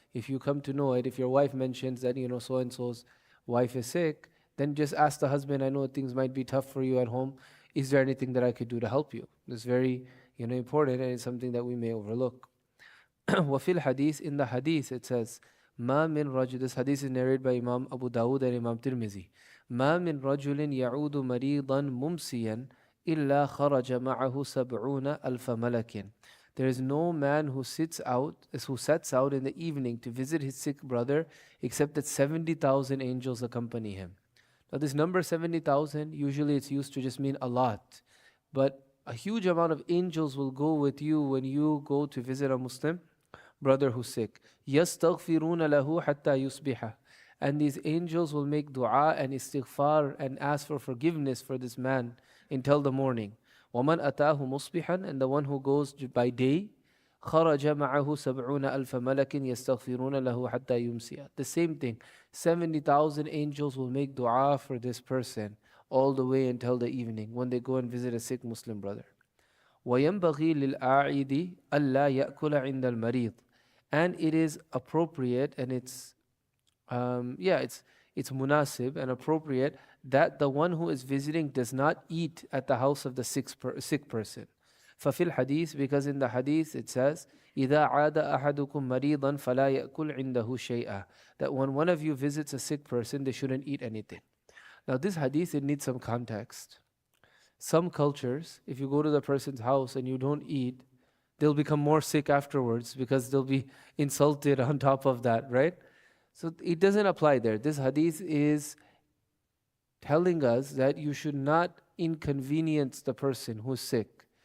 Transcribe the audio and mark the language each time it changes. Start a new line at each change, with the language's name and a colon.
English: If you come to know it, if your wife mentions that, so-and-so's wife is sick, then just ask the husband, I know things might be tough for you at home. Is there anything that I could do to help you? It's very, important, and it's something that we may overlook.
Arabic: وفي الحديث,
English: in the hadith it says,
Arabic: ما من رجل,
English: this hadith is narrated by Imam Abu Dawud and Imam Tirmizi.
Arabic: ما من رجل يعود مريضا ممسيا إلا خرج معه 70 ألف ملك.
English: There is no man who sets out in the evening to visit his sick brother except that 70,000 angels accompany him. Now this number 70,000, usually it's used to just mean a lot, but a huge amount of angels will go with you when you go to visit a Muslim brother who's sick.
Arabic: يَسْتَغْفِرُونَ لَهُ حَتَّى يُصْبِحَ.
English: And these angels will make dua and istighfar and ask for forgiveness for this man until the morning.
Arabic: وَمَنْ أَتَاهُ مُصْبِحًا,
English: and the one who goes by day,
Arabic: خَرَجَ مَعَهُ 70 أَلْفَ مَلَكٍ يَسْتَغْفِرُونَ لَهُ حَتَّى يُمْسِيَ.
English: The same thing. 70,000 angels will make dua for this person all the way until the evening when they go and visit a sick Muslim brother.
Arabic: وَيَنْبَغِي لِلْآعِدِ أَلَّا يَأْكُلَ عِنْدَ الْمَرِيضِ.
English: And it is appropriate, and it's munasib and appropriate that the one who is visiting does not eat at the house of the sick person.
Arabic: ففي الحديث,
English: because in the hadith it says,
Arabic: إِذَا عَادَ أَحَدُكُمْ مَرِيضًا فَلَا يَأْكُلْ عِنْدَهُ شَيْئًا.
English: That when one of you visits a sick person, they shouldn't eat anything. Now this hadith, it needs some context. Some cultures, if you go to the person's house and you don't eat, they'll become more sick afterwards because they'll be insulted on top of that, right? So it doesn't apply there. This hadith is telling us that you should not inconvenience the person who's sick.